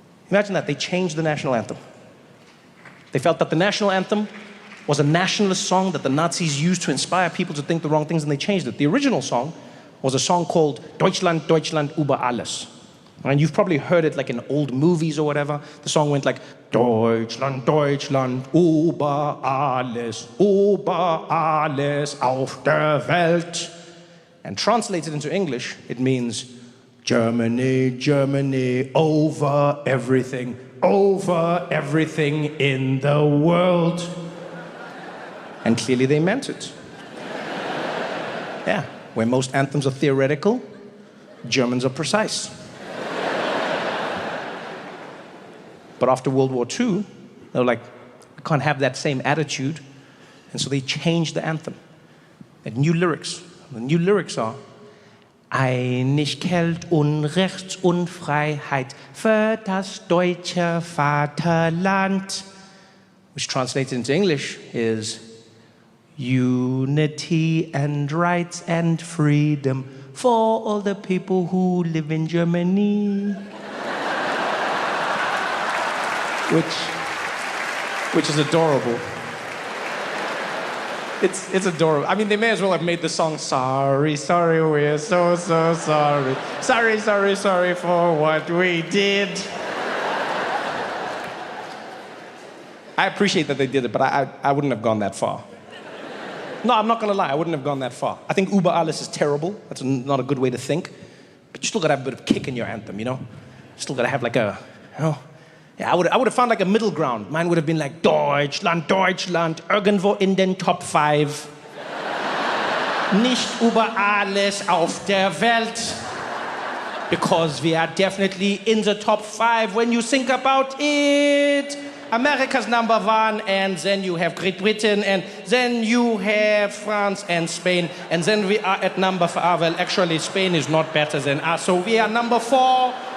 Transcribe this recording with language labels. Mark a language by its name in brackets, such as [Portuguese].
[English] Imagine that, they changed the national anthem. They felt that the national anthem was a nationalist song that the Nazis used to inspire people to think the wrong things, and they changed it. The original song was a song called Deutschland, Deutschland über alles. And you've probably heard it like in old movies or whatever. The song went like, [German] Deutschland, Deutschland, über alles auf der Welt. [English] And translated into English, it means, Germany, Germany, over everything in the world. And clearly they meant it. Yeah, where most anthems are theoretical, Germans are precise. But after World War II, they were like, we can't have that same attitude. And so they changed the anthem. And new lyrics. The new lyrics are, [German] Einigkeit und Rechts und Freiheit für das deutsche Vaterland. [English] Which translated into English is, unity and rights and freedom for all the people who live in Germany. Which is adorable. It's adorable. I mean, they may as well have made the song, sorry, sorry, we're so sorry. Sorry, sorry, sorry for what we did. I appreciate that they did it, but I wouldn't have gone that far. No, I'm not gonna lie, I wouldn't have gone that far. I think Über alles is terrible. That's not a good way to think. But you still gotta have a bit of kick in your anthem, you know? You still gotta have like a, you know? Yeah, I would have found like a middle ground. Mine would have been like, [German] Deutschland, Deutschland, irgendwo in den Top 5. Nicht über alles auf der Welt. [English] Because we are definitely in the top 5 when you think about it. America's number 1, and then you have Great Britain, and then you have France and Spain, and then we are at number 5. Well, actually, Spain is not better than us, so we are number 4.